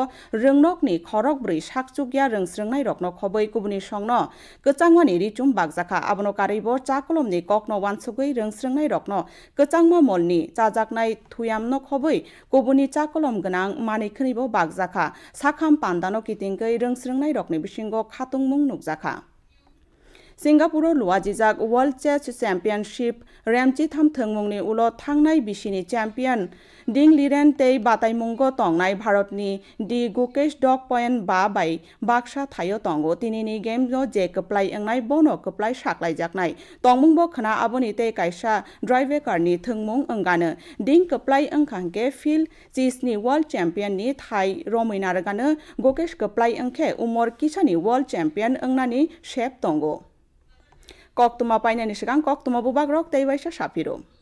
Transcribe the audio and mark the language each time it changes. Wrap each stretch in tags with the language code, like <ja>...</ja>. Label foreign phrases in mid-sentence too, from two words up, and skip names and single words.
<trp>রংনকনি খরক ব্रै শাকচুকিয়া রংস্রংনাই রকনো খবৈ কুবুনি সংনো কচাংমানি রিচুম বাগজাখা আবনো কারিবো চাকলমনি ককনো ওয়ানসুগৈ রংস্রংনাই রকনো কচাংমা মলনি চাজাকনাই থুয়ামনো খবৈ কুবুনি চাকলম গনাং মানিখনিবো বাগজাখা সাখাম পান্দানো কিতিংগৈ রংস্রংনাই রকনি বিসিঙ্গ খাতুংমুং নুকজাখা सिंगापुर लुआजिजाक वर्ल्ड चेस चैंपियनशिप रेमची थाम थंगमुंगनि उलो थांनाय बिसिनि चैंपियन डिंग लिरेन तेई बातायमुंगो तंगनाय भारतनि दि गुकेश डग पॉइंट 5 बाय बाक्सा थायो तंगो तिनिनि गेम जे कप्लाय एंगनाय बोनो कप्लाय साक्लाय जाकनाय तंगमुंगो खना आबोनि ते कायसा ड्राइवेकारनि थंगमुंग अंगानो डिंग कप्लाय अंखांके फिल चीजनि वर्ल्ड चैंपियननि थाय रमैनारगानो गुकेश कप्लाय अंखे उमर किसानि वर्ल्ड चैंपियन अंगनानि शेप तंगो कक्तुमा पाइनानि सिगां कक्तुमा बुबाग रक तैवाइसा साफिरो</trp>